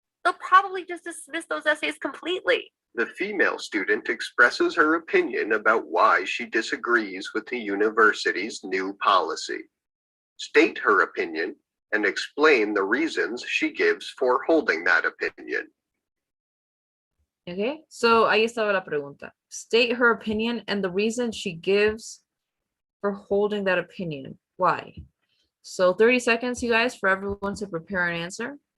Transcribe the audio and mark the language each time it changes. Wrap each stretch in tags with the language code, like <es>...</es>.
<en>They'll probably just dismiss those essays completely. The female student expresses her opinion about why she disagrees with the university's new policy. State her opinion and explain the reasons she gives for holding that opinion.</en> <es>Okay, so ahí estaba la pregunta.</es> <en>State her opinion and the reason she gives for holding that opinion. Why? So 30 seconds, you guys, for everyone to prepare an answer.</en>